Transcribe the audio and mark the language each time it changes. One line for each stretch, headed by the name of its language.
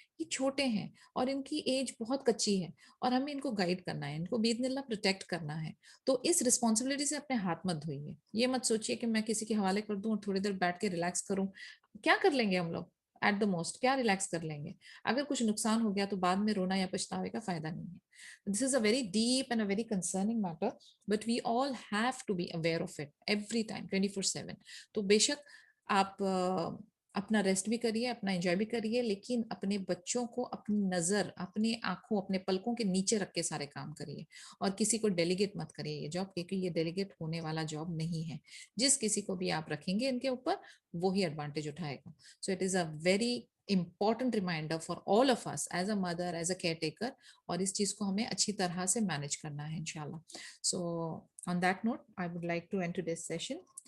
Urdu: یہ چھوٹے ہیں اور ان کی ایج بہت کچی ہے اور ہمیں ان کو گائیڈ کرنا ہے, ان کو باذن اللہ پروٹیکٹ کرنا ہے. تو اس رسپانسبلٹی سے اپنے ہاتھ مت دھوئیے. یہ مت سوچیے کہ میں کسی کے حوالے کر دوں اور تھوڑی دیر بیٹھ کے ریلیکس کروں. کیا کر لیں گے ہم لوگ
English: at the most,
Urdu: کیا ریلیکس کر لیں گے؟ اگر کچھ نقصان ہو گیا تو بعد میں رونا یا پچھتاوے کا فائدہ نہیں ہے.
English: This is a very deep and a very concerning matter, but we all have to be aware of it every time 24/7.
Urdu: تو بے شک آپ اپنا ریسٹ بھی کریے, اپنا انجوائے بھی کریے, لیکن اپنے بچوں کو اپنی نظر, اپنی آنکھوں, اپنے پلکوں کے نیچے رکھ کے سارے کام کریے, اور کسی کو ڈیلیگیٹ مت کریے یہ جاب, کیونکہ یہ ڈیلیگیٹ ہونے والا جاب نہیں ہے. جس کسی کو بھی آپ رکھیں گے ان کے اوپر, وہی ایڈوانٹیج اٹھائے گا.
English: so it is a very important reminder for all of us as a mother, as a caretaker,
Urdu: اور اس چیز کو ہمیں اچھی طرح سے مینج کرنا ہے انشاءاللہ.
English: So on that note, I would like to end today's session.